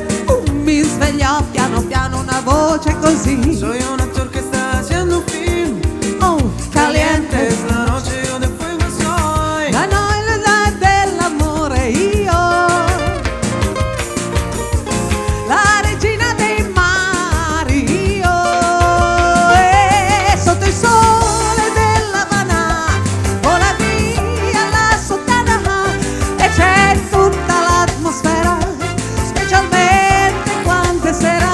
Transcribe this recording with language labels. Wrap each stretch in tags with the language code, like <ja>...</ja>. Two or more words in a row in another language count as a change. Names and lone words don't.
<it>Mi sveglia piano piano una voce così.</it> <es>Soy un actor que está haciendo un film. Oh, caliente. Es la noche, yo de fuego soy.</es> <it>La noia dell'amore io, la regina dei mari io, e sotto il sole dell'Havana vola via la sottana e c'è tutta l'atmosfera, specialmente quando è sera.</it>